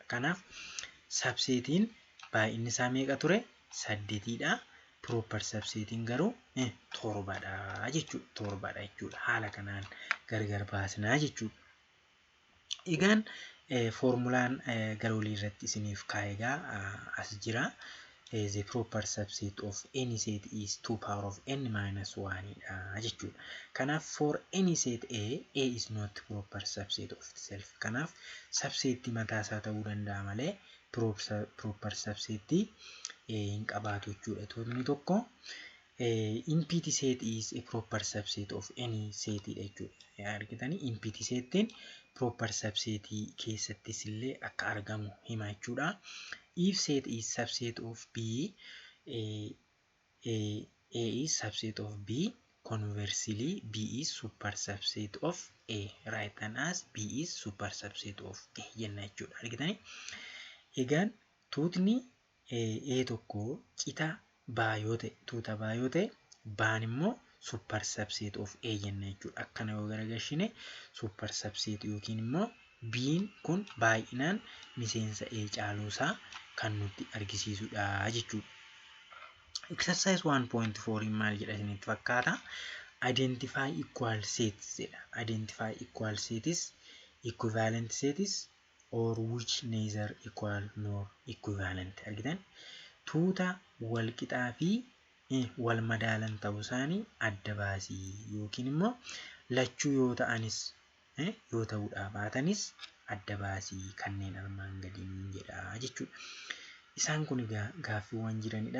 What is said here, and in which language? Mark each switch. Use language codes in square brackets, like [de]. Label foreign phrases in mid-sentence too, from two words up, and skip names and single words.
[om] Kanaaf subsetiin baay'inni isaa meeqa ture? 8 dha. Proper subsetiin garuu 7 dha jechuudha. 7 dha jechuudha. Haala kanaan gargar baasnaa jechuudha. Egaan formulaan gara olii irratti isiniif kaa'egaa as jira. [en] The proper subset of any set is 2 power of n minus 1 [om] dha jechuudha. [en] Kanaaf for any set A is not proper subset of itself. [om] Kanaaf subsetii mataa isaa ta'uu danda'a malee [en] proper subsetii [om] hin qabaatu jechuudha. Tuutni tokko [en] empty set is a proper subset of any set [om] dha jechuudha. Argitanii [en] empty setiin proper subsetii [om] keessattis illee akka argamu hima jechuudha. [en] If set is subset of B, A is subset of B, conversely B is super subset of A. Write down as B is super subset of A [om] jenna jechuudha. Argitanii? Egaan tuutni A tokko qixa baay'oo ta'e, tuuta baay'oo ta'e, baan immoo [en] super subset of A [om] jenna jechuudha. Akkana yoo garagalchine [en] super subset [om] yookiin immoo B'n kun baay'inaan miseensa A caaluusaa kan nutti argisiisudha jechuudha. Exercise 1.4 maal jedha isinitti fakkaata? Identify equal sets jedha. Identify equal sets, equivalent sets or which neither equal nor equivalent. Argitan? Tuuta wal qixaa fi wal madaalan ta'uu isaanii adda baasii yookiin immoo lachuu yoo ta'anis yoo ta'uudhaa baatanis adda baasii kanneen armaan gadiin jedha jechuudha. Isaan kun gaaffiiwwan jiranidha.